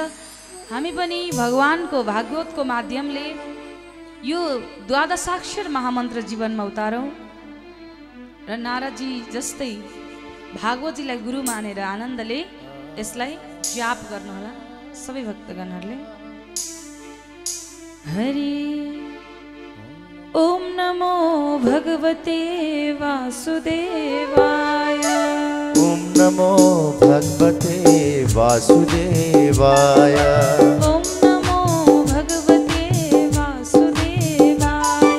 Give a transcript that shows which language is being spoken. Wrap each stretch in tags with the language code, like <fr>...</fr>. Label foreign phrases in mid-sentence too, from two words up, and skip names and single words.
<ne>हामी पनि भगवानको भागवतको माध्यमले यो 12 महामन्त्र जीवनमा उतारौं र नारदजी जस्तै भागवतीलाई गुरु मानेर आनन्दले यसलाई जाप गर्नुहोला सबै भक्तगणहरूले।</ne> <sa>हरि ओम नमो भगवते वासुदेवाय। ओम नमो भगवते वासुदेवाय। ओम नमो भगवते वासुदेवाय।</sa>